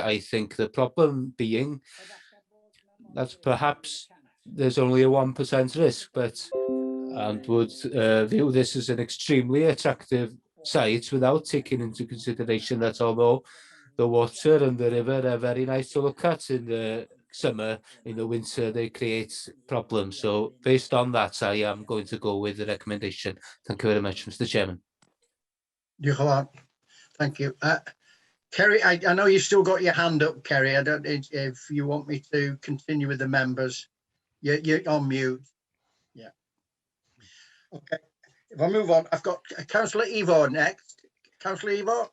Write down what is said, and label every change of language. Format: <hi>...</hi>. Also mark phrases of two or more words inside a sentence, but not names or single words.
<en>I think the problem being that perhaps there's only a 1% risk, and would view this as an extremely attractive site without taking into consideration that although the water and the river are very nice to look at in the summer, in the winter they create problems. So based on that, I am going to go with the recommendation. Thank you very much, Mr. Chairman.</en> <cy>Diolch yn fawr.</cy> <en>Thank you. Kerry, I know you've still got your hand up, Kerry. I don't know if you want me to continue with the members. You're on mute. Yeah. Okay. If I move on, I've got Councillor Evo next. Councillor Evo.</en>